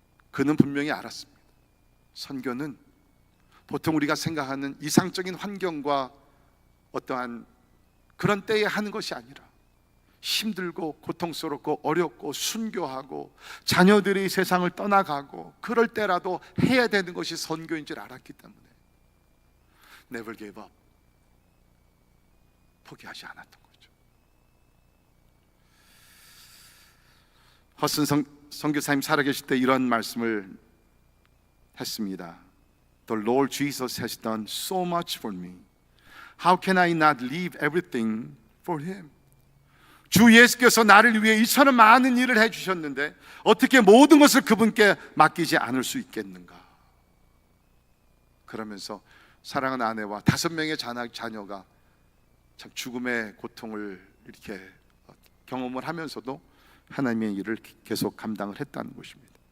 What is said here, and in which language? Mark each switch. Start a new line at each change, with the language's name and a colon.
Korean: 그는 분명히 알았습니다. 선교는 보통 우리가 생각하는 이상적인 환경과 어떠한 그런 때에 하는 것이 아니라 힘들고 고통스럽고 어렵고 순교하고 자녀들이 세상을 떠나가고 그럴 때라도 해야 되는 것이 선교인 줄 알았기 때문에
English: Never gave up,
Korean: 포기하지 않았던 거죠. 허슨 선교사님 살아계실 때 이런 말씀을 했습니다.
English: The Lord Jesus has done so much for me. How can I not leave everything for Him?
Korean: 주 예수께서 나를 위해 이처럼 많은 일을 해주셨는데 어떻게 모든 것을 그분께 맡기지 않을 수 있겠는가? 그러면서 사랑하는 아내와 5명의 자녀가 참 죽음의 고통을 이렇게 경험을 하면서도 하나님의 일을 계속 감당을 했다는 것입니다.